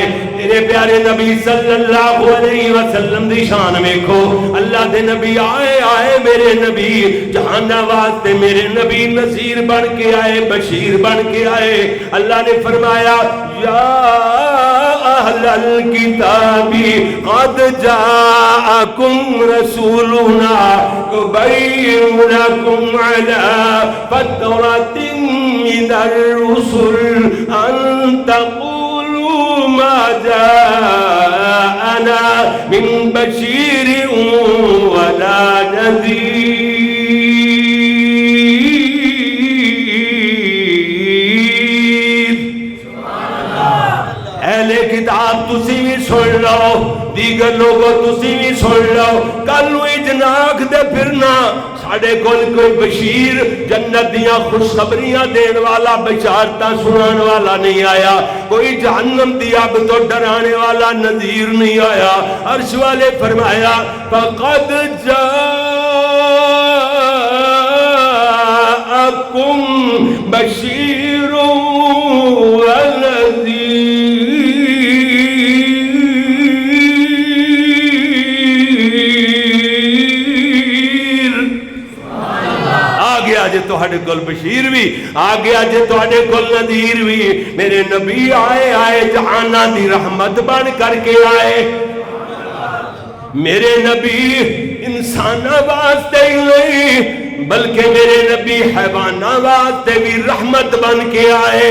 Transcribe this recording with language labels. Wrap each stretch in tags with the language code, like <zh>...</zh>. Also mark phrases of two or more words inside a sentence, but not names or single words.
<pa>میرے پیارے نبی</pa> <ar>صلی اللہ علیہ وسلم</ar> <pa>دی شان ویکھو. اللہ دے نبی آئے آئے میرے نبی جہان واسطے میرے نبی نذیر بن کے آئے, بشیر بن کے آئے. اللہ نے فرمایا</pa> <ar>یا اہل الکتاب قد جاءکم رسولنا یبین لکم علی فترۃ من الرسل ان تقولوا ما جاءنا من بشیر ولا نذیر.</ar> <pa>اہل کتاب تسی بھی سن لو, دیگر لوگوں تسی بھی سن لو, کلو اجناک دے پھرنا ساڑھے کول کوئی بشیر جنت دیاں خوشخبریاں دین والا بشارتاں سنان والا نہیں آیا, کوئی جہنم دی آگ تو ڈرانے والا نذیر نہیں آیا. عرش والے فرمایا</pa> <ar>فقد جاءکم بشیر ونذیر.</ar> <pa>جے توہاڈے کول بشیر بھی آ گیا, جے توہاڈے کول نذیر بھی. میرے نبی آئے آئے جہاناں دی رحمت بن کر کے آئے. میرے نبی انساناں واسطے ہی نہیں بلکہ میرے نبی حیواناں واسطے بھی رحمت بن کے آئے.</pa>